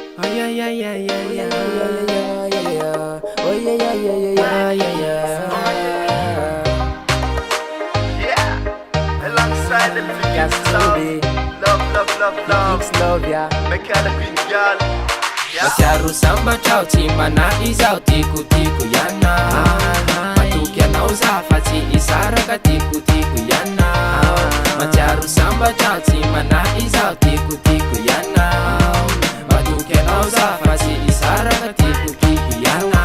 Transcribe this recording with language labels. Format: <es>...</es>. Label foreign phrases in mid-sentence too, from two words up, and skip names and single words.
<en>yeah, yeah, yeah, yeah, yeah. Oh yeah, yeah, yeah, yeah, yeah, Yeah, alongside the yeah. love, It's love, yeah. Mekala Queen girl.</en> <mg>Masiaro sambatra tsy manahy izao tikotiko iana matoky anao za fa tsy isaraka tikotiko iana masiaro sambatra tsy manahy izao tikotiko iana matoky anao za fa tsy isaraka tikotiko iana</mg>